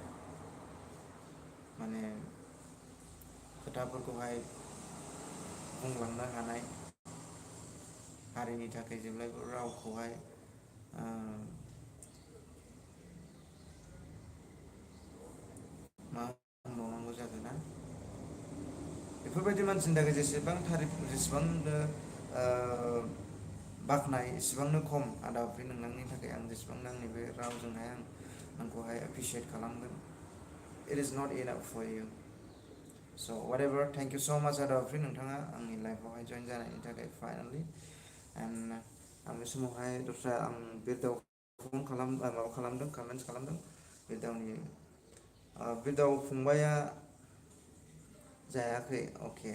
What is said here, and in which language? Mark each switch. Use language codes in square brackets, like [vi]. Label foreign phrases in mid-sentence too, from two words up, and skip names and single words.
[brx] माने खोथाफोरखौहाय बुंलांनो हानाय, हारिनि थाखाय जेब्लायबो रावखौहाय मा होनबावनांगौ जाखो ना, बेफोरबायदि मानसिनि थाखाय जेसेबांनो बाख्नाय एसेबांनो खम आदा अफ्रि नोंथांनि थाखाय। आं जेसेबांनो आंनि बे रावजोंहाय आंखौहाय एप्रिसियेट खालामगोन, [en] it is not enough for you. so whatever, thank you so much [brx] आदा अफ्रि, नोंथाङा आंनि लाइफआवहाय जइन जानायनि थाखाय फाइनेलि। एन्ड आं बे समावहाय दस्रा आं बिरदाव माबा खालामदों, कमेन्ट्स खालामदों। बिरदाव फंबाया जायाखै, अके।